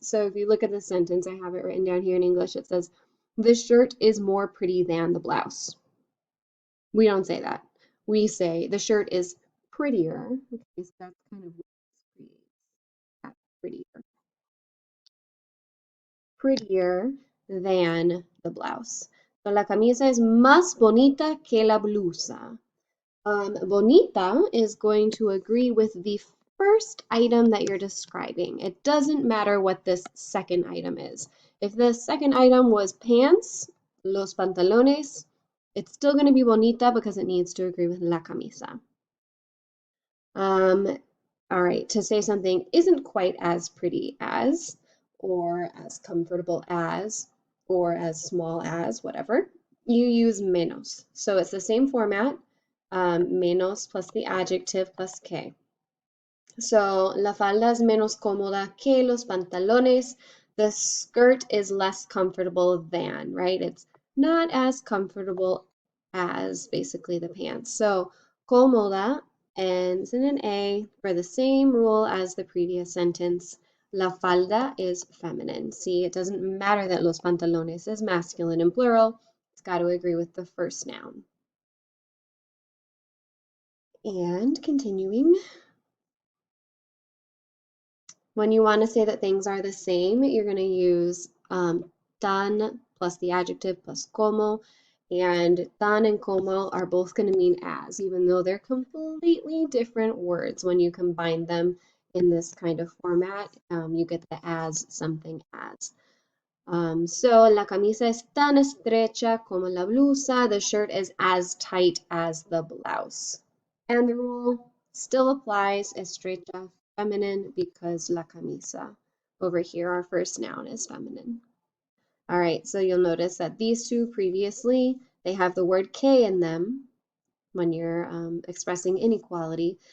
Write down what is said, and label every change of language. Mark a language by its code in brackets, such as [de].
[en] So if you look at the sentence, I have it written down here in English, it says, this shirt is more pretty than the blouse. We don't say that. We say the shirt is prettier. Okay, so that's kind of what prettier. Prettier than the blouse. [es] So la camisa es más bonita que la blusa. [en] Bonita is going to agree with the first item that you're describing. It doesn't matter what this second item is. If the second item was pants, los pantalones, it's still going to be bonita because it needs to agree with la camisa. All right, to say something isn't quite as pretty as, or as comfortable as, or as small as, whatever, you use menos. So it's the same format, menos plus the adjective plus que. [es] So la falda es menos cómoda que los pantalones. [en] The skirt is less comfortable than, right? It's not as comfortable as basically the pants. So cómoda ends in an A for the same rule as the previous sentence. La falda is feminine. See, it doesn't matter that los pantalones is masculine and plural. It's got to agree with the first noun. And continuing, when you want to say that things are the same, you're going to use tan plus the adjective plus como. And tan and como are both going to mean as, even though they're completely different words. When you combine them in this kind of format, you get the as something as. [es] So la camisa es tan estrecha como la blusa. [en] The shirt is as tight as the blouse. And the rule still applies, estrecha, feminine, because la camisa. Over here, our first noun is feminine. All right, so you'll notice that these two previously, they have the word que in them when you're expressing inequality.